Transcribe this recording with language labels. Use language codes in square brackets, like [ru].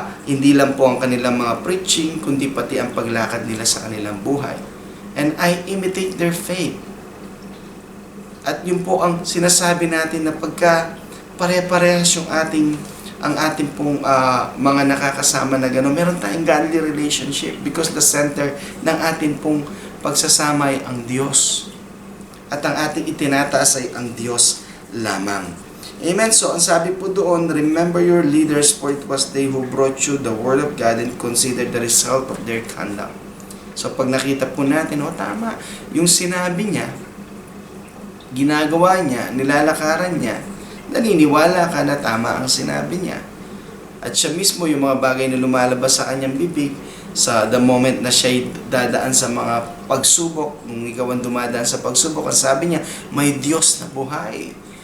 [tl] Hindi lang po ang kanilang mga preaching, kundi pati ang paglakad nila sa kanilang buhay. [en] And I imitate their faith. [tl] At yun po ang sinasabi natin na pagka pare-parehas yung ang ating pong mga nakakasama na gano'n, meron tayong godly relationship because the center ng ating pong pagsasama ay ang Diyos. At ang ating itinataas ay ang Diyos lamang. Amen. So, ang sabi po doon, [en] remember your leaders, for it was they who brought you the word of God and consider the result of their conduct. [tl] So, pag nakita po natin, tama, yung sinabi niya, ginagawa niya, nilalakaran niya, naniniwala ka na tama ang sinabi niya. At siya mismo, yung mga bagay na lumalabas sa kanyang bibig, sa the moment na siya dadaan sa mga pagsubok, nung ikaw ang dumadaan sa pagsubok, ang sabi niya, may Diyos na buhay.